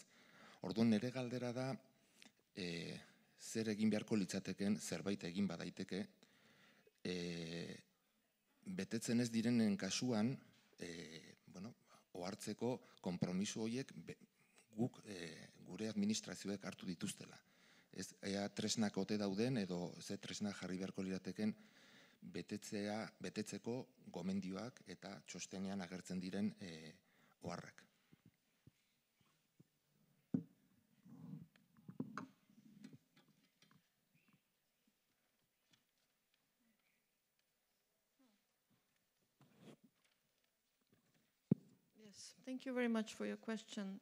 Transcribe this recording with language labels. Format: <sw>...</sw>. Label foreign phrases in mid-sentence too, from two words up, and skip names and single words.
<eu>Orduan nire galdera da, zer egin beharko litzateken, zerbait egin badaiteke, betetzen ez direnen kasuan, ohartzeko konpromiso horiek guk gure administrazioek hartu dituztela. Ea tresnak ote dauden edo ze tresnak jarri beharko lirateken betetzeko gomendioak eta txostenean agertzen diren oharrak.</eu> <en>Yes, thank you very much for your question.</en>